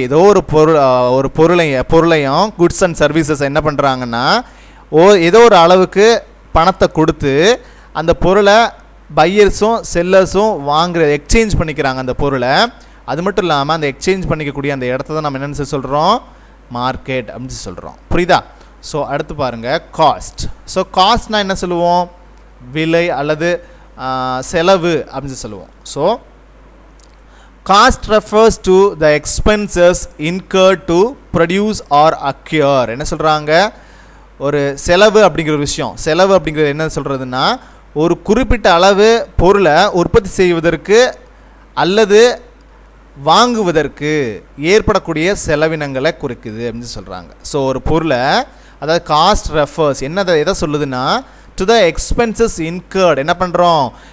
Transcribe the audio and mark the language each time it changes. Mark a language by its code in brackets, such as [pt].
[ta] ஏதோ ஒரு பொருளையும் குட்ஸ் அண்ட் சர்வீசஸ் என்ன பண்ணுறாங்கன்னா ஏதோ ஒரு அளவுக்கு பணத்தை கொடுத்து அந்த பொருளை பையர்ஸும் செல்லர்ஸும் எக்ஸ்சேஞ்ச் பண்ணிக்கிறாங்க அந்த பொருளை. அது மட்டும் இல்லாமல் அந்த எக்ஸ்சேஞ்ச் பண்ணிக்கக்கூடிய அந்த இடத்த தான் நம்ம என்னென்னு சொல்கிறோம்? மார்க்கெட் அப்படின்னு சொல்கிறோம். புரியுதா? ஸோ அடுத்து பாருங்கள் காஸ்ட். ஸோ காஸ்ட்னால் என்ன சொல்லுவோம்? விலை அல்லது செலவு அப்படின்னு சொல்லுவோம். [en] So cost refers to the expenses incurred to produce or acquire. [ta] என்ன சொல்கிறாங்க? ஒரு செலவு அப்படிங்கிற ஒரு விஷயம். செலவு அப்படிங்கிறது என்ன சொல்கிறதுனா ஒரு குறிப்பிட்ட அளவு பொருளை உற்பத்தி செய்வதற்கு அல்லது வாங்குவதற்கு ஏற்படக்கூடிய செலவினங்களை குறிக்குது அப்படின்னு சொல்கிறாங்க. ஸோ ஒரு பொருளை அதாவது [en] cost refers [ta] எதை சொல்லுதுன்னா [en] To the expenses incurred. [ta] என்ன பண்ணுறோம்?